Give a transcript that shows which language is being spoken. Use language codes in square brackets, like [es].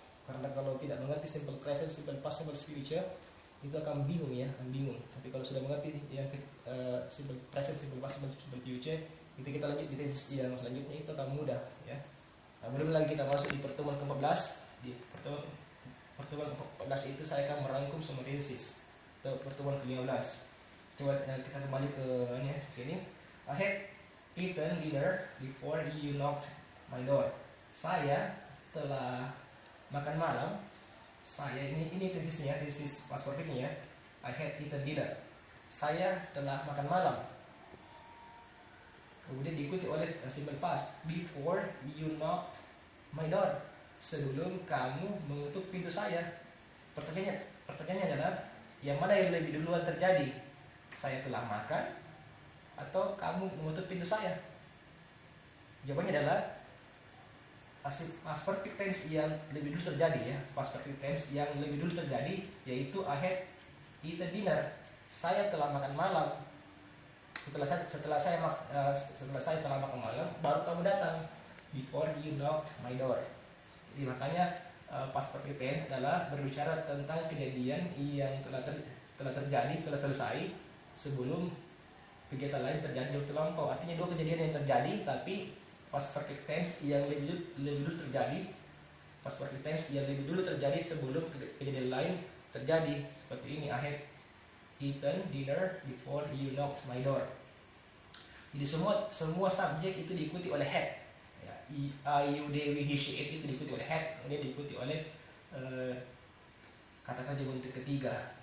[id] Karena kalau tidak mengerti simple present, simple past, simple future, itu akan bingung ya, Tapi kalau sudah mengerti yang simple present, simple past, simple future, itu kita lanjut di tenses yang selanjutnya, itu akan mudah ya. Nah, belum lagi kita masuk di pertemuan ke-14. Di pertemuan pertemuan ke-14 itu saya akan merangkum semua tesis atau pertemuan ke-15. Coba kita kembali ke ini sini. [en] I had eaten dinner before you knocked my door. [id] Saya telah makan malam. Saya ini tesisnya, tesis past perfectnya ya. [en] I had eaten dinner. [id] Saya telah makan malam. Kemudian diikuti oleh [en] simple past, before you knocked my door. [id] Sebelum kamu mengetuk pintu saya. Pertanyaannya adalah yang mana yang lebih duluan terjadi? Saya telah makan atau kamu mengetuk pintu saya? Jawabannya adalah past perfect tense yang lebih dulu terjadi ya. [en] Past perfect tense [id] yang lebih dulu terjadi yaitu [en] I had eaten dinner. [id] Saya telah makan malam. Setelah saya telah makan malam, baru kamu datang. [en] Before you knocked my door. [id] Jadi makanya past perfect tense adalah berbicara tentang kejadian yang telah terjadi, telah selesai sebelum kegiatan lain terjadi di waktu lampau. Artinya dua kejadian yang terjadi, tapi past perfect tense yang lebih dulu terjadi. Past perfect tense yang lebih dulu terjadi sebelum kejadian lain terjadi. Seperti ini, [en] I had eaten dinner before you knocked my door. [id] Jadi semua subjek itu diikuti oleh had. Ya, [en] I, you, they, we, he, she, it [id] itu diikuti oleh had. Kemudian diikuti oleh kata kerja bentuk ketiga.